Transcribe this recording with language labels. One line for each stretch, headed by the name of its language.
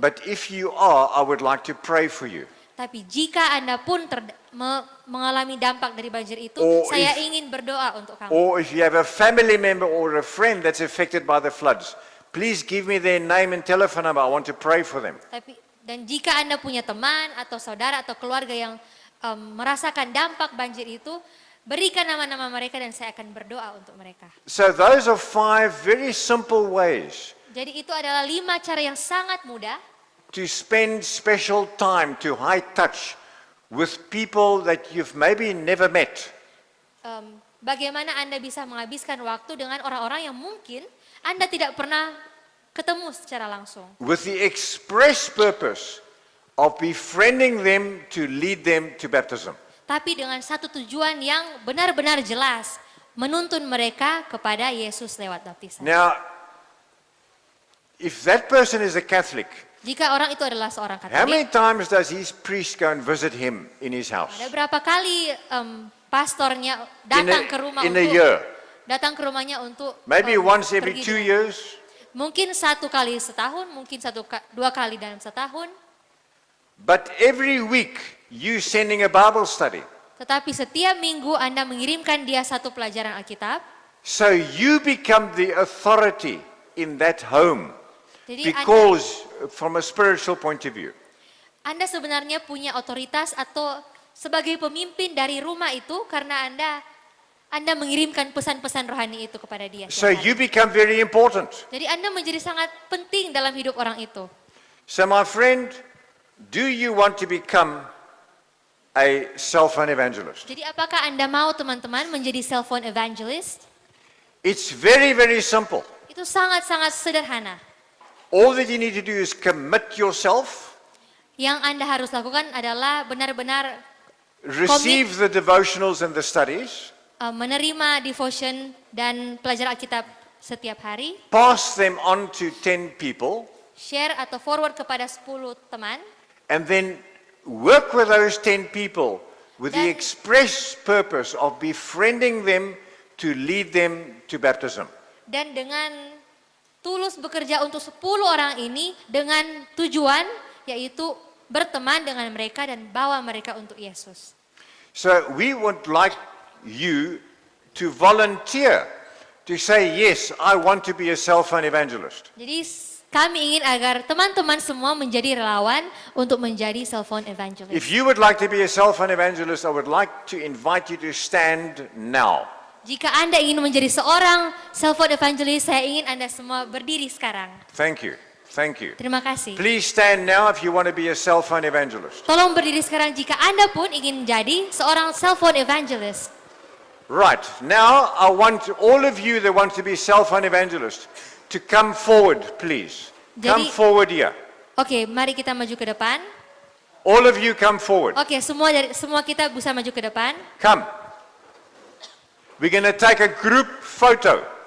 English: But if you are, I would like to pray for you.
Indonesian: Tapi jika Anda pun mengalami dampak dari banjir itu, Oh, saya
English: if-
Indonesian: ingin berdoa untuk kamu.
English: Or if you have a family member or a friend that's affected by the floods, please give me their name and telephone number. I want to pray for them.
Indonesian: Dan jika Anda punya teman atau saudara atau keluarga yang merasakan dampak banjir itu, berikan nama-nama mereka dan saya akan berdoa untuk mereka.
English: So those are 5 very simple ways
Indonesian: Jadi itu adalah 5 cara yang sangat mudah
English: to spend special time, to high touch with people that you've maybe never met.
Indonesian: bagaimana Anda bisa menghabiskan waktu dengan orang-orang yang mungkin Anda tidak pernah ketemu secara langsung.
English: With the express purpose of befriending them to lead them to baptism.
Indonesian: Tapi dengan satu tujuan yang benar-benar jelas, menuntun mereka kepada Yesus lewat baptisan.
English: Now, if that person is a Catholic,
Indonesian: Jika orang itu adalah seorang
English: how many
Indonesian: Katolik,
English: times does his priest go and visit him in his house?
Indonesian: ada berapa kali pastornya datang ke rumah
English: In a
Indonesian: untuk
English: year.
Indonesian: datang ke rumahnya untuk
English: Maybe once every
Indonesian: pergi
English: 2
Indonesian: dengan-
English: years.
Indonesian: Mungkin 1 kali setahun, mungkin 2 kali dalam setahun.
English: But every week you sending a Bible study.
Indonesian: Tetapi setiap minggu Anda mengirimkan dia satu pelajaran Alkitab.
English: So you become the authority in that home.
Indonesian: Jadi
English: Because from a spiritual point of view.
Indonesian: Anda sebenarnya punya otoritas atau sebagai pemimpin dari rumah itu karena Anda mengirimkan pesan-pesan rohani itu kepada dia.
English: So
Indonesian: setiap hari.
English: you become very important.
Indonesian: Jadi Anda menjadi sangat penting dalam hidup orang itu.
English: So my friend, do you want to become a cell phone evangelist?
Indonesian: Jadi apakah Anda mau teman-teman menjadi cell phone evangelist?
English: It's very, very simple.
Indonesian: Itu sangat-sangat sederhana.
English: All that you need to do is commit yourself,
Indonesian: Yang Anda harus lakukan adalah benar-benar
English: receive the devotionals and the studies,
Indonesian: menerima devotion dan pelajaran Alkitab setiap hari,
English: pass them on to 10 people,
Indonesian: share atau forward kepada 10 teman,
English: and then work with those 10 people with the
Indonesian: Dan-
English: express purpose of befriending them to lead them to baptism.
Indonesian: dan dengan tulus bekerja untuk 10 orang ini dengan tujuan yaitu berteman dengan mereka dan bawa mereka untuk Yesus.
English: So we would like you to volunteer to say, yes, I want to be a cell phone evangelist.
Indonesian: Jadi kami ingin agar teman-teman semua menjadi relawan untuk menjadi cell phone evangelist.
English: If you would like to be a cell phone evangelist, I would like to invite you to stand now.
Indonesian: Jika Anda ingin menjadi seorang cell phone evangelist, saya ingin Anda semua berdiri sekarang.
English: Thank you. Thank you.
Indonesian: Terima kasih.
English: Please stand now if you want to be a cell phone evangelist.
Indonesian: Tolong berdiri sekarang jika Anda pun ingin menjadi seorang cell phone evangelist.
English: Right. Now I want all of you that want to be cell phone evangelists to come forward, please. Come
Indonesian: Jadi-
English: forward here.
Indonesian: Oke, mari kita maju ke depan.
English: All of you come forward.
Indonesian: Oke, semua kita bisa maju ke depan.
English: Come. we're going to take a group photo.